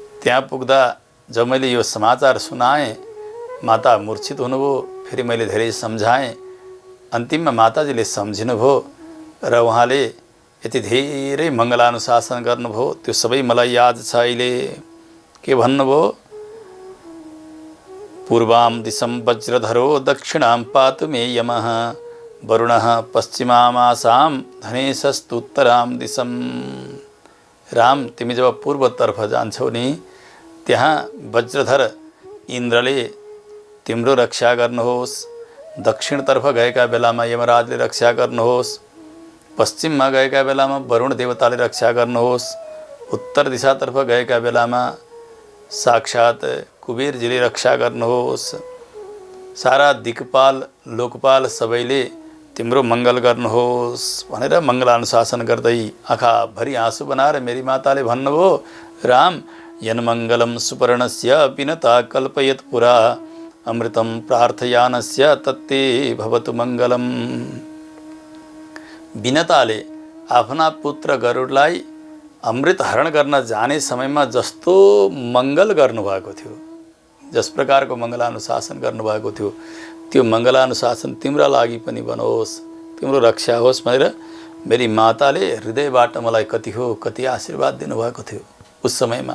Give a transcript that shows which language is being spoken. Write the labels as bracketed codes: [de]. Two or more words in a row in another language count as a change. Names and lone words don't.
[ne] त्यहाँ पुग्दा जब मैले यो समाचार सुनाएँ माता मूर्छित हुनुभयो। फेरि मैले धेरै सम्झाएँ। अन्तिममा माताजीले सम्झिनुभयो र उहाँले यति धेरै मङ्गलानुशासन गर्नुभयो। त्यो सबै मलाई याद छ अहिले। के भन्नुभयो? [sa] पूर्वां दिशं वज्रधरो दक्षिणां पातु मे यमः वरुणः पश्चिमामासां धनेशस्तुत्तरां दिशं। [ne] राम, तिमी जब पूर्वतर्फ जान्छौ नि त्यहाँ वज्रधर इन्द्रले तिम्रो रक्षा गर्नुहोस्। दक्षिणतर्फ गएका बेलामा यमराजले रक्षा गर्नुहोस्। पश्चिममा गएका बेलामा वरुण देवताले रक्षा गर्नुहोस्। उत्तर दिशातर्फ गएका बेलामा साक्षात कुबेरजीले रक्षा गर्नुहोस्। सारा दिक्पाल लोकपाल सबैले तिम्रो मङ्गल गर्नुहोस् भनेर मङ्गलानुशासन गर्दै आँखाभरि आँसु बनाएर मेरी माताले भन्नुभयो, [sa] राम यन्मङ्गलं सुपर्णस्य पिनता कल्पयत् पुरा अमृतं प्रार्थयानस्य तत्ते भवतु मङ्गलम। [ne] विनताले आफ्ना पुत्र गरुडलाई अमृत हरण गर्न जाने समयमा जस्तो मङ्गल गर्नुभएको थियो, जस प्रकारको मङ्गलानुशासन गर्नुभएको थियो, त्यो मङ्गलानुशासन तिम्रा लागि पनि बनोस्, तिम्रो रक्षा होस् भनेर मेरी माताले हृदयबाट मलाई कति आशीर्वाद दिनुभएको थियो उस समयमा।